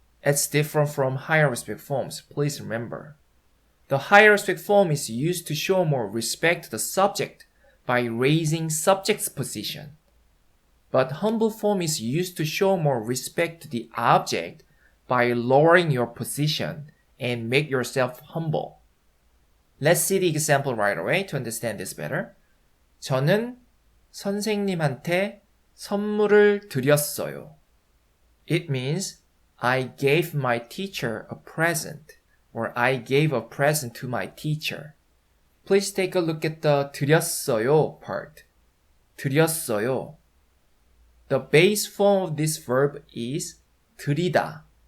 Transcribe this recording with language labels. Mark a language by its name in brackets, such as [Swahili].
[English] It's different from higher respect forms, please remember. The higher respect form is used to show more respect to the subject by raising subject's position. But humble form is used to show more respect to the object by lowering your position and make yourself humble. Let's see the example right away to understand this better. [Korean] 저는 선생님한테 선물을 드렸어요. [English] It means I gave my teacher a present, or I gave a present to my teacher. Please take a look at the 드렸어요 part. [Korean] 드렸어요. [English] The base form of this verb is 드리다.